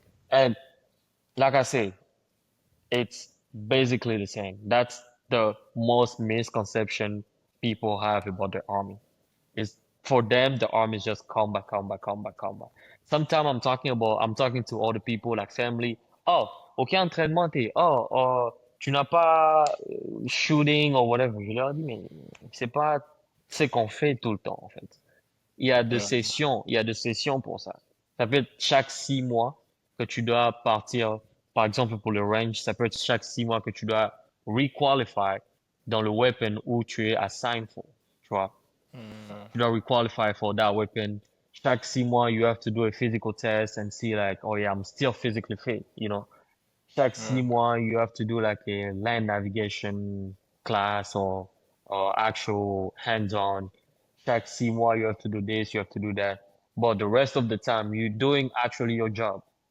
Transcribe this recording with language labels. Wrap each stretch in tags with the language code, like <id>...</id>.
<en>And like I say, it's basically the same. That's the most misconception people have about the army. Is for them, the army is just combat, combat, combat, combat. Sometimes I'm talking to other people like family.</en> <fr>Oh, aucun entraînement, t'es, tu n'as pas</fr> <en>shooting or whatever.</en> <fr>Je leur dis, mais c'est pas ce qu'on fait tout le temps, en fait. Mm. Il y a des sessions pour ça. Ça peut être chaque 6 mois que tu dois partir, par exemple pour le range, ça peut être chaque 6 mois que tu dois</fr> <en>requalify</en> <fr>dans le weapon où tu es</fr> <en>assigned for,</en> <fr>tu vois. Mm.</fr> <en>You know, requalify for that weapon.</en> <fr>Chaque 6 mois,</fr> <en>you have to do a physical test and see like, oh yeah, I'm still physically fit.</en> <fr>Chaque six Mm. mois,</fr> <en>you have to do like a land navigation class or actual hands-on.</en> <fr>Chaque 6 mois,</fr> <en>you have to do this, you have to do that. But the rest of the time, you're doing actually your job.</en>